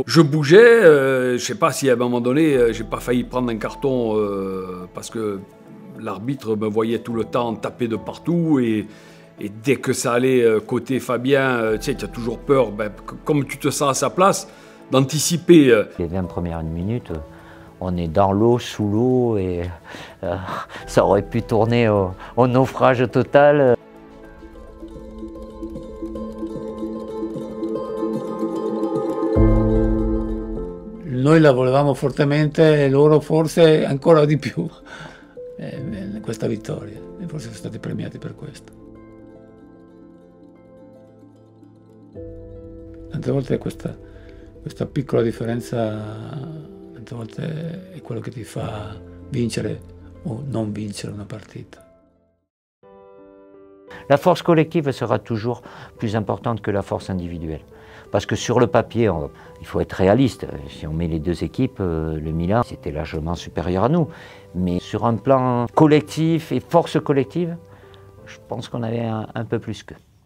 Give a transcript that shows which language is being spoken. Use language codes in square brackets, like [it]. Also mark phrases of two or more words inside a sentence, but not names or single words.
[fr] Je bougeais, je ne sais pas si à un moment donné, j'ai pas failli prendre un carton parce que l'arbitre me voyait tout le temps taper de partout et dès que ça allait côté Fabien, tu sais, tu as toujours peur, comme tu te sens à sa place, d'anticiper. Les 20 premières minutes, on est dans l'eau, sous l'eau et ça aurait pu tourner au naufrage total. [it] Noi la volevamo fortemente e loro forse ancora di più questa vittoria e forse sono stati premiati per questo. Tante volte questa piccola differenza tante volte è quello che ti fa vincere o non vincere una partita. [fr] La force collective sera toujours plus importante que la force individuelle. Parce que sur le papier, il faut être réaliste. Si on met les 2 équipes, le Milan, c'était largement supérieur à nous. Mais sur un plan collectif et force collective, je pense qu'on avait un peu plus qu'eux.